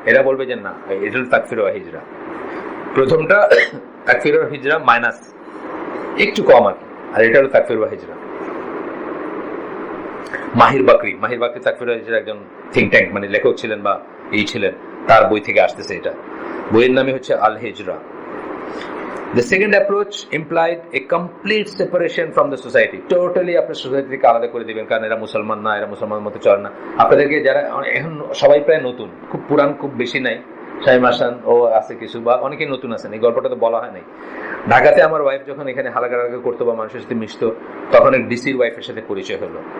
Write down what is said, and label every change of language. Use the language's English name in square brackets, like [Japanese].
[Bangla] এরা বলবে যে না, এটা হল তাকফির ওয়া হিজরা। প্রথমটা তাকফির ওয়া হিজরা মাইনাস একটু কম আর কি, আর এটা হলো তাকফির ওয়া হিজরা। মাহির বাকরি তাকফির ওয়া হিজরা একজন থিঙ্ক ট্যাঙ্ক, মানে লেখক ছিলেন বা এই ছিলেন, তার বই থেকে আসতেছে এটা। বইয়ের নামে হচ্ছে আল হিজরা। [English] The second approach implied a complete separation from the society. [Bangla] Totally আপনার সোসাইটি থেকে আলাদা করে দিবেন, কারণ এরা মুসলমান না, এরা মুসলমানের মতো চলে না। আপনাদেরকে যারা এখন সবাই প্রায় নতুন, খুব পুরান খুব বেশি নাই, শাইম হাসান ও আছে কিছু, বা অনেকে নতুন আছেন, এই গল্পটা তো বলা হয় নাই। ঢাকাতে আমার ওয়াইফ যখন এখানে হালাকারাকে করতো বা মানুষের সাথে মিশতো, তখন এক ডিসির ওয়াইফের সাথে পরিচয় হলো।